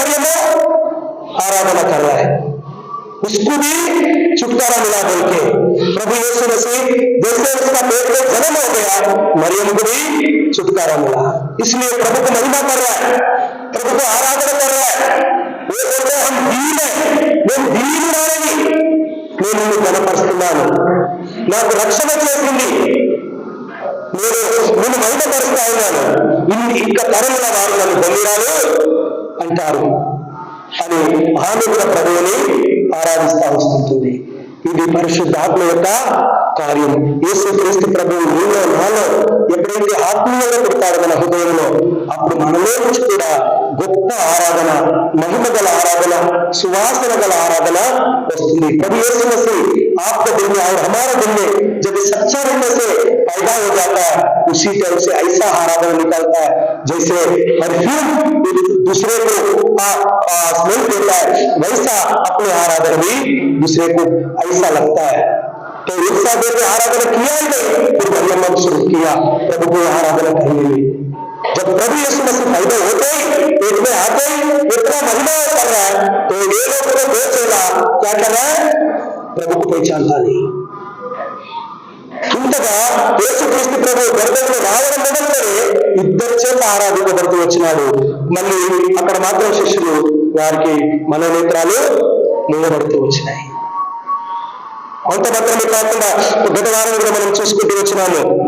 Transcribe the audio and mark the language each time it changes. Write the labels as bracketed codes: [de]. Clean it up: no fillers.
[hi] मरियम आराधना कर रहा है, उसको भी छुटकारा मिला बोल के। प्रभु यीशु मसीह जैसे उसका पेट में जन्म हो गया, मरियम को भी छुटकारा मिला। इसलिए प्रभु को महिमा कर रहा है, प्रभु को आराधना कर रहा है। वो बोलते हैं हम दीन है, मैं दीन [te] రాని నేను నిన్ను గణపరుస్తున్నాను, నాకు రక్షణ చేసింది, నేను మహిమపరుస్తా ఉన్నాను, ఇంకా తరముల వారు నన్ను పొందినారు అంటారు అని ఆమె కూడా ప్రభువుని ఆరాధిస్తా వస్తుంటుంది. ఇది పరిశుద్ధాత్మ యొక్క కార్యం. యేసుక్రీస్తు ప్రభువు నీలో నాలో ఎప్పుడైతే ఆత్మీయంగా పెడతాడు మన హృదయంలో, అప్పుడు మనలో నుంచి కూడా గొప్ప ఆరాధన, మహిమ గల ఆరాధన, సువాసన గల ఆరాధన వస్తుంది. [hi] प्रभु यीशु मसीह आपके दिल में और हमारे दिल में जब सच्चा रहने से पैदा हो जाता है, उसी टाइम से ऐसा आराधना निकलता है जैसे परफ्यूम दूसरे को स्मेल देता है, वैसा अपने आराधना भी दूसरे को ऐसा लगता है। तो एक साथ आराधना किया ही नहीं, फिर मरियम ने शुरू किया प्रभु को आराधना करने। जब प्रभु यीशु मसीह पैदा होते ही पेट में आते ही इतना महिमा कर रहा है, तो ये लोग को दो चेला क्या कर रहा है? प्रभु को पहचानता नहीं। [te] ఇంతగా యేసుక్రీస్తు ప్రభు గర్భంలో రావడం మొదలుకొని ఇద్దరు చేత ఆరాధించబడుతూ వచ్చినాడు. మళ్ళీ అక్కడ మాత్రం శిష్యులు వారికి మనోనేత్రాలు మూయబడుతూ వచ్చినాయి. అంత మాత్రమే కాకుండా గత వారం కూడా మనం చూసుకుంటూ వచ్చినాము.